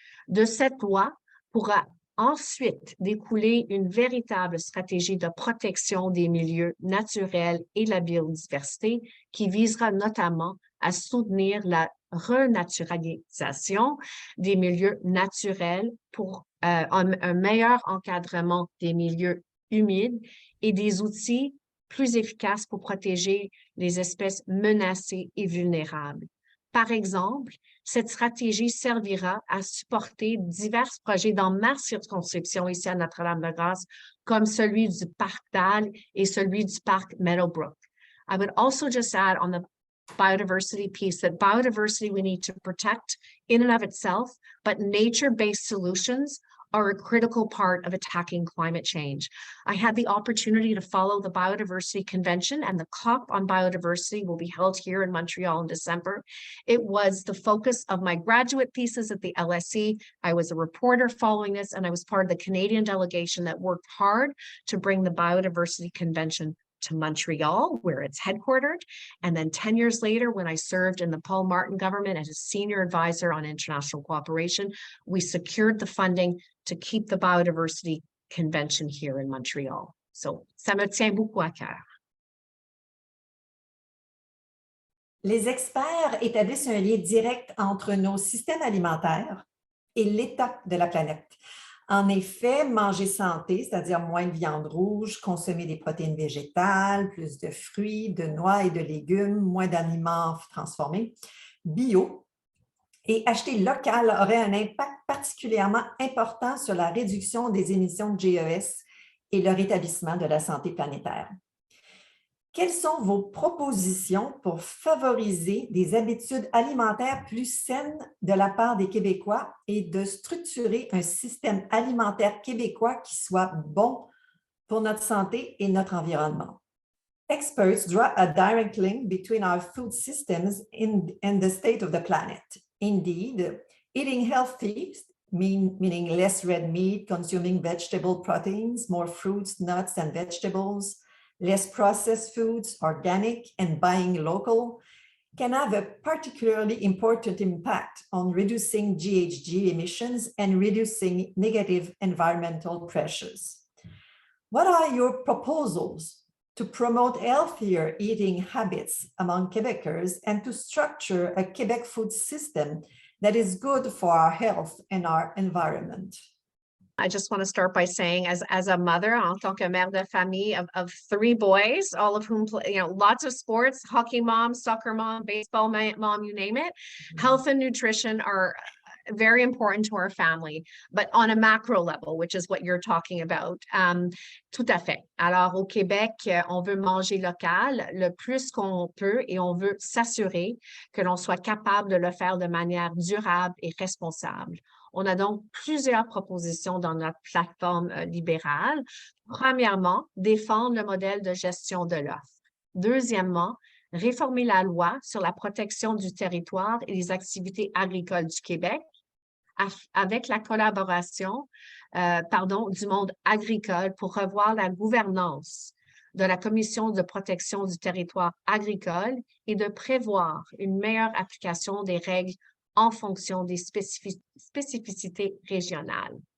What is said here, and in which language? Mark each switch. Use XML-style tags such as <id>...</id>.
<fr>De cette loi pourra ensuite découler une véritable stratégie de protection des milieux naturels et de la biodiversité qui visera notamment à soutenir la renaturalisation des milieux naturels pour un meilleur encadrement des milieux humides et des outils plus efficaces pour protéger les espèces menacées et vulnérables. Par exemple, cette stratégie servira à supporter divers projets dans ma circonscription ici à Notre-Dame-de-Grâce, comme celui du Parc d'Algues et celui du Parc Meadowbrook.</fr> <en>I would also just add on the biodiversity piece that biodiversity we need to protect in and of itself, but nature-based solutions are a critical part of attacking climate change. I had the opportunity to follow the Biodiversity Convention, and the COP on biodiversity will be held here in Montreal in December. It was the focus of my graduate thesis at the LSE. I was a reporter following this, and I was part of the Canadian delegation that worked hard to bring the Biodiversity Convention to Montreal, where it's headquartered. And then 10 years later, when I served in the Paul Martin government as a senior advisor on international cooperation, we secured the funding to keep the Biodiversity Convention here in Montreal.</en> <fr>So, ça me tient beaucoup à cœur. Les experts établissent un lien direct entre nos systèmes alimentaires et l'état de la planète. En effet, manger santé, c'est-à-dire moins de viande rouge, consommer des protéines végétales, plus de fruits, de noix et de légumes, moins d'aliments transformés, bio, Et acheter local aurait un impact particulièrement important sur la réduction des émissions de GES et le rétablissement de la santé planétaire. Quelles sont vos propositions pour favoriser des habitudes alimentaires plus saines de la part des Québécois et de structurer un système alimentaire québécois qui soit bon pour notre santé et notre environnement?</fr> <en>Experts draw a direct link between our food systems and the state of the planet. Indeed, eating healthy, meaning less red meat, consuming vegetable proteins, more fruits, nuts, and vegetables, less processed foods, organic, and buying local, can have a particularly important impact on reducing GHG emissions and reducing negative environmental pressures. What are your proposals to promote healthier eating habits among Quebecers and to structure a Quebec food system that is good for our health and our environment? I just want to start by saying, as a mother,</en> <fr>en tant que mère de famille</fr> <en>of 3 boys, all of whom play, lots of sports, hockey mom, soccer mom, baseball mom, you name it, health and nutrition are very important to our family, but on a macro level, which is what you're talking about.</en> <fr>Tout à fait. Alors, au Québec, on veut manger local le plus qu'on peut et on veut s'assurer que l'on soit capable de le faire de manière durable et responsable. On a donc plusieurs propositions dans notre plateforme libérale. Premièrement, défendre le modèle de gestion de l'offre. Deuxièmement, réformer la loi sur la protection du territoire et les activités agricoles du Québec avec la collaboration du monde agricole pour revoir la gouvernance de la Commission de protection du territoire agricole et de prévoir une meilleure application des règles en fonction des spécificités régionales.</fr>